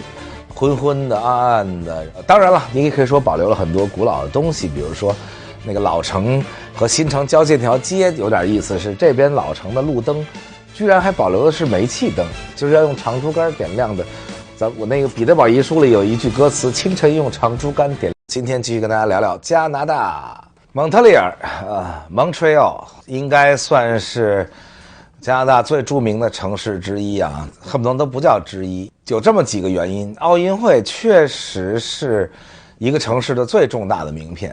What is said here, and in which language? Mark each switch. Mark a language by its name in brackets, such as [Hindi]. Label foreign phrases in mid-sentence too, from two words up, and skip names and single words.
[Chinese] 昏昏的、暗暗的，當然了，你也可以說保留了很多古老的東西，比如說那個老城和新城交界那條街有點意思，是這邊老城的路燈居然還保留的是煤氣燈，就是要用長竹竿點亮的。我那個彼得堡遺書裡有一句歌詞：清晨用長竹竿點。今天繼續跟大家聊聊加拿大蒙特利爾Montreal 應該算是加拿大最著名的城市之一啊，恨不得都不叫之一。有這麼幾個原因，奧運會確實是一個城市的最重大的名片。